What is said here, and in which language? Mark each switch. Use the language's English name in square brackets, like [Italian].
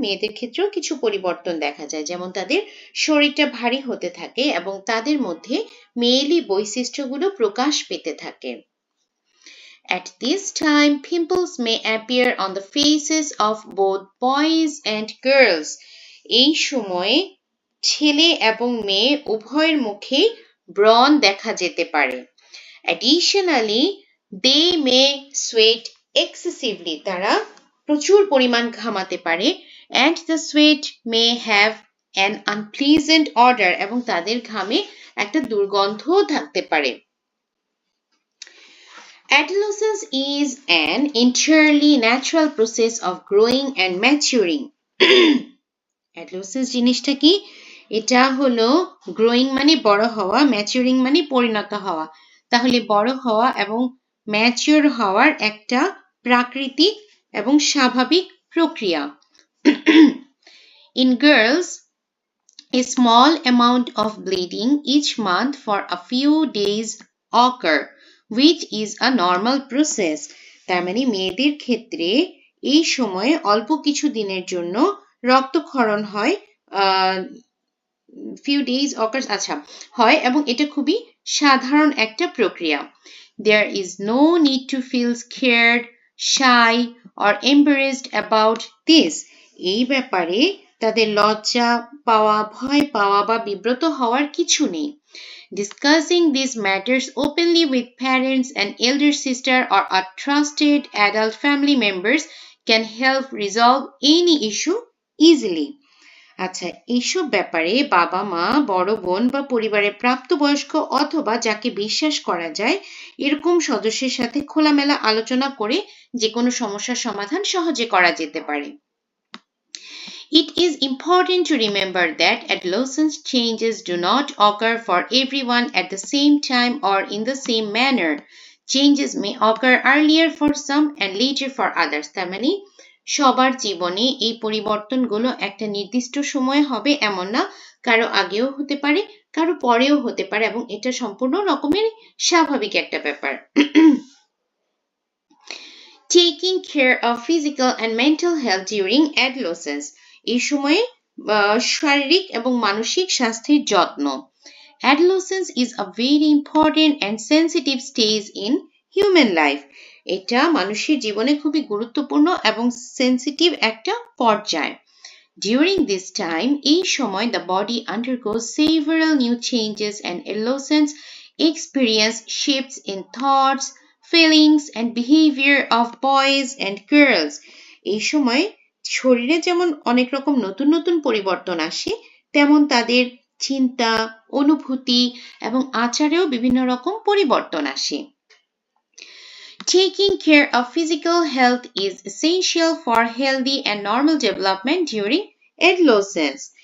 [Bangla] মেয়েদের ক্ষেত্রেও কিছু পরিবর্তন দেখা যায়, যেমন তাদের শরীরটা ভারী হতে থাকে এবং তাদের মধ্যে মেয়েলি বৈশিষ্ট্যগুলো প্রকাশ পেতে থাকে। [English] At this time, pimples may appear on the faces of both boys and girls. [Bangla] এই সময়ে ছেলে এবং মেয়ে উভয়ের মুখেই ব্রণ দেখা যেতে পারে। [English] Additionally, they may sweat excessively. [Bangla] তারা প্রচুর পরিমাণ ঘামাতে পারে [English] and the sweat may have an unpleasant odor. [Bangla] এবং তাদের ঘামে একটা দুর্গন্ধও থাকতে পারে। [English] Adolescence is an entirely natural process of growing and maturing. [Bangla] Adolescence জিনিসটা কি? এটা হলো গ্রোয়িং মানে বড় হওয়া, ম্যাচিউরিং মানে পরিণত হওয়া। তাহলে বড় হওয়া এবং ম্যাচিউর হওয়ার একটা প্রাকৃতিক এবং স্বাভাবিক প্রক্রিয়া। [English] In girls, a small amount of bleeding each month for a few days occur, which is a normal process. [Bangla] তার মানে মেয়েদের ক্ষেত্রে এই সময়ে অল্প কিছু দিনের জন্য রক্তক্ষরণ হয়, [English] few days occurs, [Bangla] আচ্ছা, হয় এবং এটা খুবই সাধারণ একটা প্রক্রিয়া। [English] There is no need to feel scared, shy or embarrassed about this. [Bangla] এই ব্যাপারে তাদের লজ্জা পাওয়া, ভয় পাওয়া বা বিব্রত হওয়ার কিছু নেই। [English] Discussing these matters openly with parents and elder sister or a trusted adult family members can help resolve any issue easily. [Bangla] আচ্ছা, এইসব ব্যাপারে বাবা মা, বড় বোন বা পরিবারের প্রাপ্তবয়স্ক অথবা যাকে বিশ্বাস করা যায় এরকম সদস্যের সাথে খোলামেলা আলোচনা করে যে কোনো সমস্যার সমাধান সহজে করা যেতে পারে। [English] It is important to remember that adolescence changes do not occur for everyone at the same time or in the same manner. Changes may occur earlier for some and later for others. [Bangla] তার মানে সবার জীবনে এই পরিবর্তনগুলো একটা নির্দিষ্ট সময়ে হবে এমন না, কারো আগেও হতে পারে, কারো পরেও হতে পারে এবং এটা সম্পূর্ণ রকমের স্বাভাবিক একটা ব্যাপার। [English] Taking care of physical and mental health during adolescence. [Bangla] এই সময়ে শারীরিক এবং মানসিক স্বাস্থ্যের যত্ন। [English] Adolescence is a very important and sensitive stage in human life. [Bangla] এটা মানুষের জীবনে খুবই গুরুত্বপূর্ণ এবং সেনসিটিভ একটা পর্যায়। [English] During this time, [Bangla] এই সময় [English] the body undergoes several new changes and adolescents experience shifts in thoughts, feelings and behavior of boys and girls. [Bangla] এই সময় শরীরে যেমন অনেক রকম নতুন নতুন পরিবর্তন আসে, তেমন তাদের চিন্তা, অনুভূতি এবং আচারেও বিভিন্ন রকম পরিবর্তন আসে। [English] Taking care of physical health is essential for healthy and normal development during adolescence.